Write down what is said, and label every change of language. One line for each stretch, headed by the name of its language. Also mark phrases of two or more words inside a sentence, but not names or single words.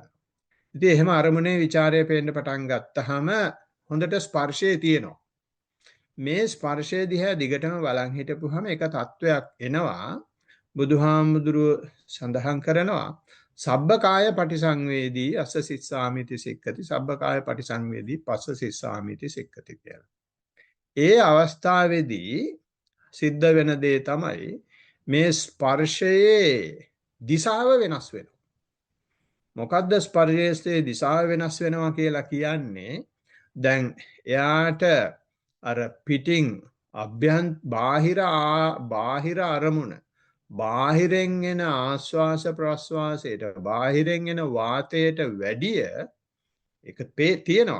Sinhala: ඉතින් එහෙම අරමුණේ ਵਿਚාරය පේන්න පටන් ගත්තාම හොඳට ස්පර්ශය තියෙනවා. මේ ස්පර්ශය දිහා දිගටම බලන් හිටපුවාම එක තත්වයක් එනවා. බුදුහාමුදුරුව සඳහන් කරනවා
Pali: සබ්බකාය පටිසංවේදී අස්ස සිස්සාමිති සික්කති සබ්බකාය පටිසංවේදී පස්ස සිස්සාමිති සික්කති කියලා.
Sinhala: ඒ අවස්ථාවේදී සිද්ධ වෙන දේ තමයි මේ ස්පර්ශයේ දිශාව වෙනස් වෙනවා. මොකද්ද ස්පර්ශයේ දිශාව වෙනස් වෙනවා කියලා කියන්නේ? දැන් එයාට අර පිටින් බාහිර අරමුණ බාහිරෙන් එන ආශ්වාස ප්‍රශ්වාසයට බාහිරෙන් එන වාතයට වැඩිය ඒක තියෙනවා.